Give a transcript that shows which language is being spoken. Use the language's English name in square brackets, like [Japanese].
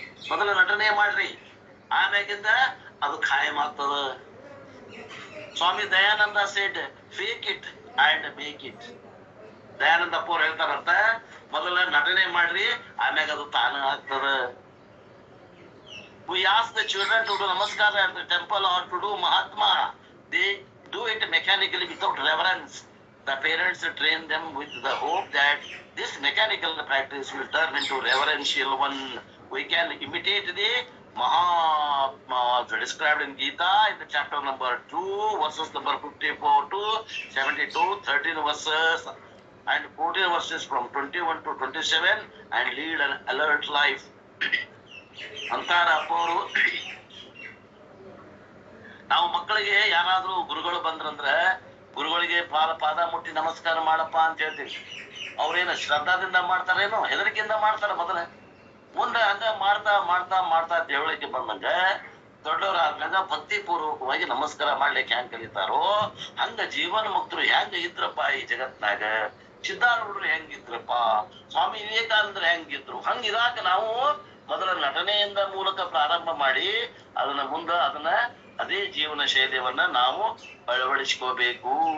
[Kannada] ಮೊದಲ ನಟನೆ ಮಾಡ್ರಿ, ಆಮ್ಯಾಗಿಂದ ಅದು ಖಾಯಂ ಆಗ್ತದ. [English] Swami Dayananda said, fake it and make it. [Kannada] Dayananda ಅಪ್ಪವ್ರು ಹೇಳ್ತಾರಂತ, ಮೊದಲ ನಟನೆ ಮಾಡ್ರಿ, ಆಮ್ಯಾಗ ಅದು ತಾನ ಆಗ್ತದ. [English] We ask the children to do namaskar at the temple or to do Mahatma. They do it mechanically without reverence. The parents train them with the hope that this mechanical practice will turn into reverential one. We can imitate the Mahatma described in Gita in the chapter number 2, verses number 54 to 72, 13 verses and 14 verses from 21 to 27 and lead an alert life. [Kannada] ಅಂತಾರ ಅಪ್ಪವರು. ನಾವು ಮಕ್ಕಳಿಗೆ ಯಾರಾದ್ರೂ ಗುರುಗಳು ಬಂದ್ರಂದ್ರ ಗುರುಗಳಿಗೆ ಪಾದ ಮುಟ್ಟಿ ನಮಸ್ಕಾರ ಮಾಡಪ್ಪ ಅಂತ ಹೇಳ್ತೀವಿ. ಅವ್ರೇನು ಶ್ರದ್ಧಾದಿಂದ ಮಾಡ್ತಾರೇನೋ ಹೆದರಿಕೆಯಿಂದ ಮಾಡ್ತಾರ ಮೊದಲ. ಮುಂದೆ ಹಂಗ ಮಾಡ್ತಾ ಮಾಡ್ತಾ ಮಾಡ್ತಾ ದೇವಳಿಗೆ ಬಂದಂಗ ದೊಡ್ಡವರಾದ್ಮೇಲೆ ಭಕ್ತಿ ಪೂರ್ವಕವಾಗಿ ನಮಸ್ಕಾರ ಮಾಡ್ಲಿಕ್ಕೆ ಹೆಂಗ್ ಕಲಿತಾರೋ ಹಂಗ ಜೀವನ ಮುಕ್ತರು ಹೆಂಗ ಇದ್ರಪ್ಪ ಈ ಜಗತ್ನಾಗ, ಸಿದ್ಧಾರೂಢರು ಹೆಂಗಿದ್ರಪ್ಪ, ಸ್ವಾಮಿ ವಿವೇಕಾನಂದರು ಹೆಂಗಿದ್ರು, ಹಂಗಿರಾಕ ನಾವು ಮೊದಲ ನಟನೆಯಿಂದ ಮೂಲಕ ಪ್ರಾರಂಭ ಮಾಡಿ ಅದನ್ನ ಅದೇ ಜೀವನ ಶೈಲಿಯವನ್ನ ನಾವು ಅಳವಡಿಸ್ಕೋಬೇಕು.